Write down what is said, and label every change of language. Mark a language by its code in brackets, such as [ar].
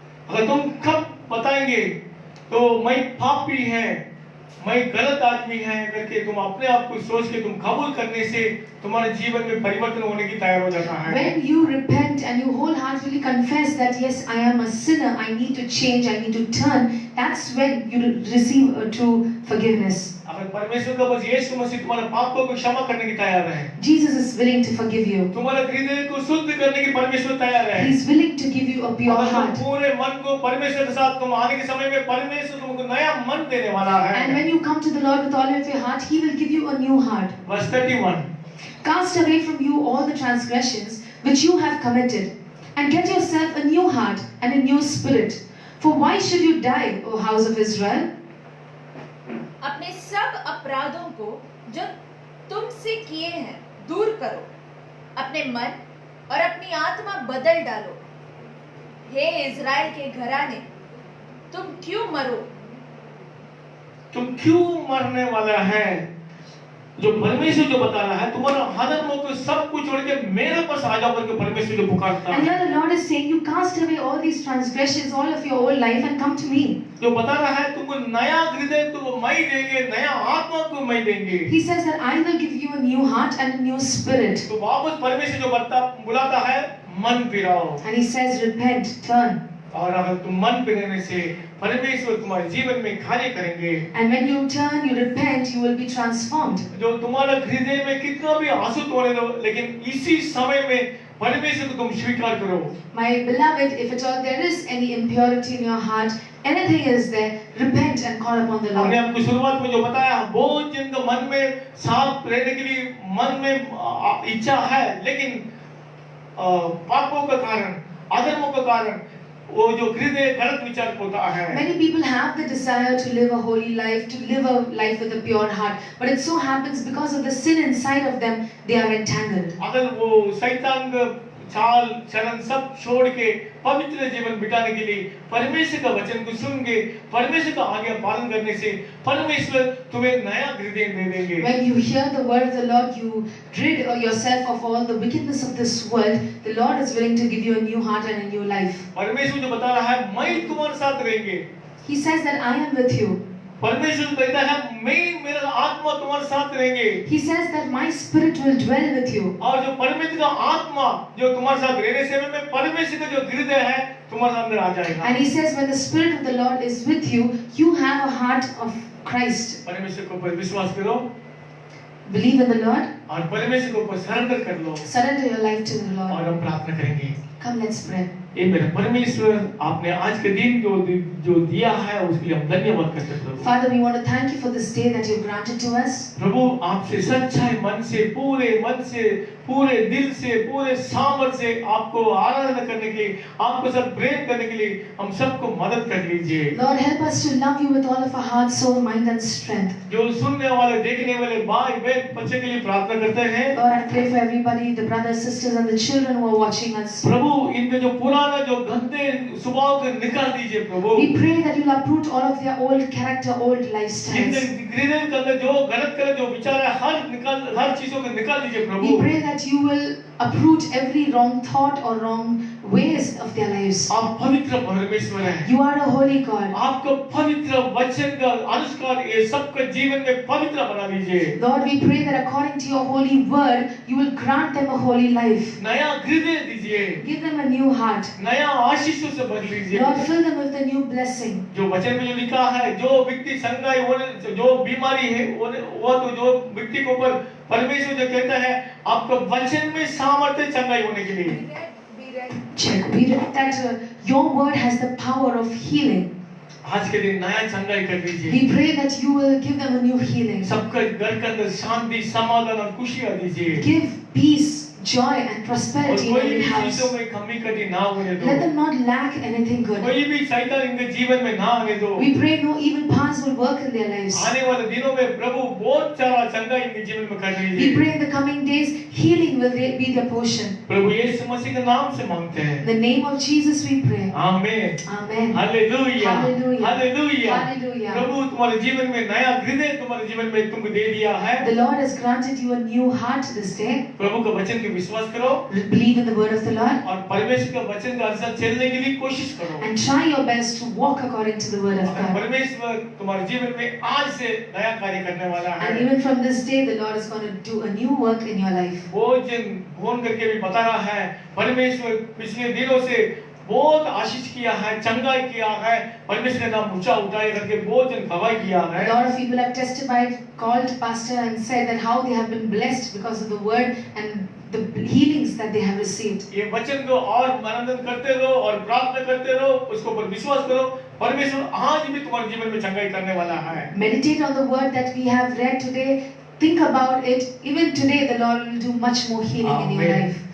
[hi] अगर तुम कब बताएंगे तो मैं पापी है, मैं गलत आदमी है करके तुम अपने आप को सोच के तुम कबूल करने से तुम्हारे जीवन में परिवर्तन होने की तैयार हो जाता है। [en] When you repent and you wholeheartedly confess that yes, I am a sinner, I need to change, I need to turn, that's when you receive a true forgiveness. [hi] अगर परमेश्वर का बस यीशु मसीह तुम्हारे पापों को क्षमा करने की तैयार है, [en] Jesus is willing to forgive you. [hi] तुम्हारे हृदय को शुद्ध करने की परमेश्वर तैयार है। [en] He's willing to give you a pure [hi] अगर तुम [en] heart. [hi] पूरे मन को परमेश्वर के साथ तुम आने के समय में परमेश्वर तुमको नया मन देने वाला है। [en] And when you come to the Lord with all of your heart, He will give you a new heart. Verse 31. Cast away from you all the transgressions which you have committed, and get yourself a new heart and a new spirit. For why should you die, O house of Israel? [hi] अपने सब अपराधों को जो तुमसे किए हैं दूर करो, अपने मन और अपनी आत्मा बदल डालो। हे इज़राइल के घराने, तुम क्यों मरो? तुम क्यों मरने वाला है? जो परमेश्वर जो बता रहा है तुम्हारा अधर्मों को सब कुछ छोड़ के मेरे पास आ जाओ करके परमेश्वर जो पुकारता [en] And [hi] है। [en] here the Lord is saying, you cast away all these transgressions, all of your old life, and come to me. [hi] जो बता रहा है तुमको नया हृदय तुमको मैं देंगे, नया आत्मा को मैं देंगे। [en] He says that I will give you a new heart and a new spirit. [hi] तो वापस परमेश्वर जो बुलाता है मन फिराओ। [en] And He says, repent, turn. [hi] और अगर तुम मन फिरने से परमेश्वर तुम्हारे जीवन में कार्य करेंगे। [en] And when you turn, you repent, you will be transformed. [hi] जो तुम्हारा हृदय में कितना भी आंसू होने दो, लेकिन इसी समय में परमेश्वर को तुम स्वीकार करो। [en] My beloved, if at all there is any impurity in your heart, anything is there, repent and call upon the [hi] हमने [en] Lord. [hi] आपको शुरुआत में जो बताया, बहुत जिन का मन में साफ रहने के लिए मन में इच्छा है, लेकिन पापों का कारण, अधर्मों का कारण वो जो हृदय गलत विचार होता है। [en] Many people have the desire to live a holy life, to live a life with a pure heart, but it so happens because of the sin inside of them, they are entangled. [hi] अगर वो शैतान का चाल चलन सब छोड़ के पवित्र जीवन बिताने के लिए परमेश्वर का वचन को सुन के परमेश्वर का आज्ञा पालन करने से परमेश्वर तुम्हें नया हृदय दे देंगे। [en] When you hear the word of the Lord, you rid yourself of all the wickedness of this world. The Lord is willing to give you a new heart and a new life. [hi] परमेश्वर जो बता रहा है, मैं तुम्हारे साथ रहेंगे। [en] He says that I am with you. [hi] परमेश्वर कहता है, मैं मेरा आत्मा तुम्हारे साथ रहेंगे। [en] He says that my spirit will dwell with you. [hi] और जो परमेश्वर का आत्मा जो तुम्हारे साथ रहने से में परमेश्वर का जो हृदय है तुम्हारे अंदर आ जाएगा। [en] And he says when the spirit of the Lord is with you, you have a heart of Christ. [hi] परमेश्वर के ऊपर विश्वास करो [en] Believe in the Lord. [hi] और परमेश्वर के ऊपर सरेंडर कर लो [en] Surrender your life to the [hi] और [en] Lord. [hi] हम प्रार्थना करेंगे। [en] Come, let's pray. [hi] ये मेरे परमेश्वर, आपने आज के दिन जो दिया है उसके लिए हम धन्यवाद करते हैं प्रभु। [en] Father, we want to thank you for this day that you've granted to us. [hi] प्रभु आपसे सच्चाई मन से, पूरे दिल से, पूरे सामर्थ्य से आपको आराधना करने के लिए, आपको सब प्रेम करने के लिए हम सबको मदद कर लीजिए। [en] Lord, help us to love you with all of our heart, soul, mind and strength. [hi] जो सुनने वाले, देखने वाले भाई बहन बच्चे के लिए प्रार्थना करते हैं। [en] Lord, I pray for everybody, the brothers, sisters and the children who are watching us. [hi] प्रभु इनके जो पुराना जो गंदे स्वभाव को निकाल दीजिए प्रभु। [en] We pray that you'll uproot all of their old character, old [hi] इनके [en] lifestyles. [hi] हृदय के अंदर जो गलत जो विचार है हर चीजों को निकाल दीजिए प्रभु। [en] We pray that you will uproot every wrong thought or wrong ways of their lives. [hi] आप पवित्र परमेश्वर हैं। [en] You are a holy God. [hi] आपको पवित्र वचन का अनुसार ये सबका जीवन में पवित्र बना लीजिए। [en] Lord, we pray that according to your holy word, you will grant them a holy life. [hi] नया हृदय दीजिए, [en] Give them a new heart. [hi] नया आशीषों से भर लीजिए। [en] Lord, fill them with a new blessing. [hi] जो वचन में जो लिखा है, जो व्यक्ति संगाई होने, जो बीमारी है वो तो जो व्यक्ति के ऊपर परमेश्वर जो कहता है आपको वचन में सामर्थ्य चंगाई होने के लिए। [en] Check. We read that your word has the power of healing. [hi] आज के दिन नया चंगाई कर दीजिए। [en] We pray that you will give them a new healing. [hi] सबके घर के अंदर शांति, समाधान और खुशियाँ दीजिए। [en] Give peace, joy and [hi] और [en] prosperity in [hi] कोई [en] every [hi] भी [en] house. [hi] चीजों में कमी कटी ना होने दो। [en] Let them not lack anything good. [hi] कोई भी शैतान इनके जीवन में ना आने दो। [en] We pray no evil paths will work in their lives. [hi] आने वाले दिनों में प्रभु बहुत सारा चंगाई इनके जीवन में कर [en] We [hi] दीजिए। [en] pray in the coming days healing will be their portion. [hi] प्रभु यीशु मसीह के नाम से मांगते [en] In [hi] हैं। [en] the name of Jesus we pray. [hi] आमीन। [en] Amen. [hi] Hallelujah. [en] Hallelujah. [hi] Hallelujah. [en] Hallelujah. [hi] प्रभु तुम्हारे जीवन में नया हृदय तुम्हारे जीवन में तुमको दे दिया है। [en] The Lord has granted you a new heart this day. [hi] प्रभु का वचन के विश्वास करो [en] Believe in the word of the Lord [hi] और परमेश्वर का वचन के अनुसार चलने के लिए कोशिश करो। [en] and try your best to walk according to the word of [hi] और [en] God. [hi] परमेश्वर तुम्हारे जीवन में आज से नया कार्य करने वाला [en] And [hi] है। [en] even from this day, the Lord is going to do a new work in your life. [hi] वो जिन फोन करके भी बता रहा है, परमेश्वर पिछले दिनों से बहुत आशीष किया है, चंगाई किया है, परमेश्वर का नाम ऊंचा उठाए करके बहुत जन गवाही किया [en] A [hi] है। [en] lot of people have testified, called pastor and said that how they have been blessed because of the word and the healings that they have received. [hi] ये वचन को और मनन करते रहो और प्रार्थना करते रहो, उसको पर विश्वास करो, परमेश्वर आज भी तुम्हारे जीवन में चंगाई करने वाला है। [en] Meditate on the word that we have read today. Think about it. Even today, the Lord will do much more healing in your life.